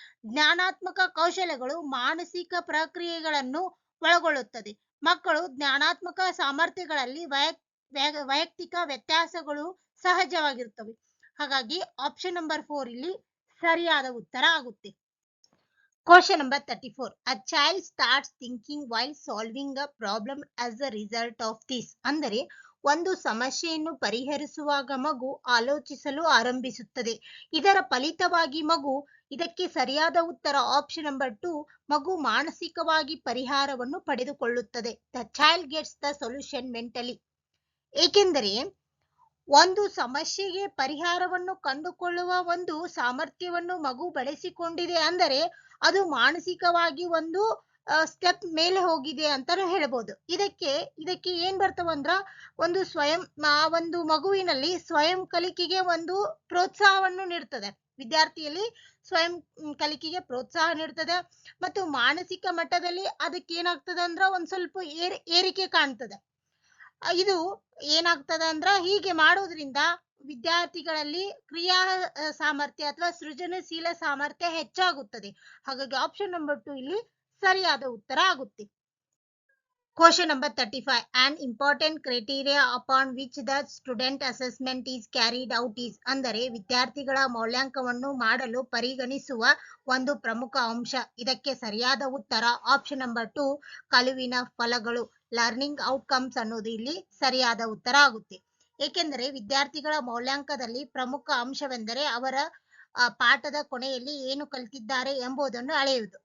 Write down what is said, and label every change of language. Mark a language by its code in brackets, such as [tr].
[kn] ಜ್ಞಾನಾತ್ಮಕ ಕೌಶಲ್ಯಗಳು ಮಾನಸಿಕ ಪ್ರಕ್ರಿಯೆಗಳನ್ನು ಒಳಗೊಳ್ಳುತ್ತದೆ. ಮಕ್ಕಳು ಜ್ಞಾನಾತ್ಮಕ ಸಾಮರ್ಥ್ಯಗಳಲ್ಲಿ ವೈಯಕ್ತಿಕ ವ್ಯತ್ಯಾಸಗಳು ಸಹಜವಾಗಿರುತ್ತವೆ. ಹಾಗಾಗಿ ಆಪ್ಷನ್ ನಂಬರ್ 4 ಇಲ್ಲಿ ಸರಿಯಾದ ಉತ್ತರ ಆಗುತ್ತೆ. [en] Question number 34. A child starts thinking while solving a problem as a result of this. [kn] ಅಂದರೆ ಒಂದು ಸಮಸ್ಯೆಯನ್ನು ಪರಿಹರಿಸುವಾಗ ಮಗು ಆಲೋಚಿಸಲು ಆರಂಭಿಸುತ್ತದೆ. ಇದರ ಫಲಿತವಾಗಿ ಮಗು ಇದಕ್ಕೆ ಸರಿಯಾದ ಉತ್ತರ ಆಪ್ಷನ್ ನಂಬರ್ 2. ಮಗು ಮಾನಸಿಕವಾಗಿ ಪರಿಹಾರವನ್ನು ಪಡೆದುಕೊಳ್ಳುತ್ತದೆ. [en] The child gets the solution mentally. [kn] ಏಕೆಂದರೆ ಒಂದು ಸಮಸ್ಯೆಗೆ ಪರಿಹಾರವನ್ನು ಕಂಡುಕೊಳ್ಳುವ ಒಂದು ಸಾಮರ್ಥ್ಯವನ್ನು ಮಗು ಬೆಳೆಸಿಕೊಂಡಿದೆ ಅಂದರೆ ಅದು ಮಾನಸಿಕವಾಗಿ ಒಂದು ಸ್ಟೆಪ್ ಮೇಲೆ ಹೋಗಿದೆ ಅಂತಾನು ಹೇಳ್ಬೋದು. ಇದಕ್ಕೆ ಏನ್ ಬರ್ತವಂದ್ರ ಒಂದು ಒಂದು ಮಗುವಿನಲ್ಲಿ ಸ್ವಯಂ ಕಲಿಕೆಗೆ ಒಂದು ಪ್ರೋತ್ಸಾಹವನ್ನು ನೀಡ್ತದೆ. ವಿದ್ಯಾರ್ಥಿಯಲ್ಲಿ ಸ್ವಯಂ ಕಲಿಕೆಗೆ ಪ್ರೋತ್ಸಾಹ ನೀಡ್ತದೆ ಮತ್ತು ಮಾನಸಿಕ ಮಟ್ಟದಲ್ಲಿ ಅದಕ್ಕೆ ಏನಾಗ್ತದೆ ಅಂದ್ರ ಒಂದ್ ಸ್ವಲ್ಪ ಏರಿಕೆ ಕಾಣ್ತದೆ. ಇದು ಏನಾಗ್ತದೆ ಅಂದ್ರ ಹೀಗೆ ಮಾಡೋದ್ರಿಂದ ವಿದ್ಯಾರ್ಥಿಗಳಲ್ಲಿ ಕ್ರಿಯಾ ಸಾಮರ್ಥ್ಯ ಅಥವಾ ಸೃಜನಶೀಲ ಸಾಮರ್ಥ್ಯ ಹೆಚ್ಚಾಗುತ್ತದೆ. ಹಾಗಾಗಿ ಆಪ್ಷನ್ ನಂಬರ್ 2 ಇಲ್ಲಿ ಸರಿಯಾದ ಉತ್ತರ ಆಗುತ್ತೆ. [en] Question number 35. An important criteria upon which the student assessment is carried out is. [kn] ಅಂದರೆ ವಿದ್ಯಾರ್ಥಿಗಳ ಮೌಲ್ಯಾಂಕನವನ್ನು ಮಾಡಲು ಪರಿಗಣಿಸುವ ಒಂದು ಪ್ರಮುಖ ಅಂಶ. ಇದಕ್ಕೆ ಸರಿಯಾದ ಉತ್ತರ ಆಪ್ಷನ್ ನಂಬರ್ 2 ಕಲಿವಿನ ಫಲಗಳು, ಲರ್ನಿಂಗ್ ಔಟ್ಕಮ್ಸ್ ಅನ್ನೋದು ಇಲ್ಲಿ ಸರಿಯಾದ ಉತ್ತರ ಆಗುತ್ತೆ. ಏಕೆಂದರೆ ವಿದ್ಯಾರ್ಥಿಗಳ ಮೌಲ್ಯಾಂಕನದಲ್ಲಿ ಪ್ರಮುಖ ಅಂಶವೆಂದರೆ ಅವರ ಪಾಠದ ಕೊನೆಯಲ್ಲಿ ಏನು ಕಲಿತಿದ್ದಾರೆ ಎಂಬುದನ್ನು ಅಳೆಯುವುದು.